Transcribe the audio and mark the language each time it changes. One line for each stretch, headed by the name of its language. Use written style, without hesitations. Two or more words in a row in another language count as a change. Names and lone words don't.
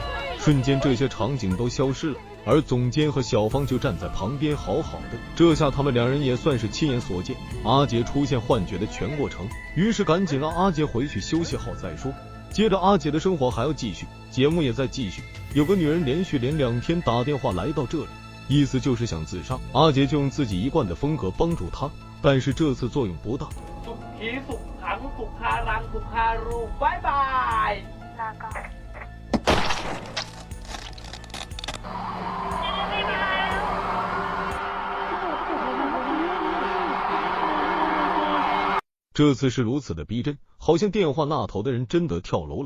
Chinese: 瞬间这些场景都消失了，而总监和小芳就站在旁边好好的，这下他们两人也算是亲眼所见阿杰出现幻觉的全过程，于是赶紧让阿杰回去休息好再说。接着阿杰的生活还要继续，节目也在继续，有个女人连2天打电话来到这里，意思就是想自杀，阿杰就用自己一贯的风格帮助她，但是这次作用不大。
Thai: สุขีสุขังสุขารังสุขารู拜拜。
Chinese: 这次是如此的逼真，好像电话那头的人真的跳楼了。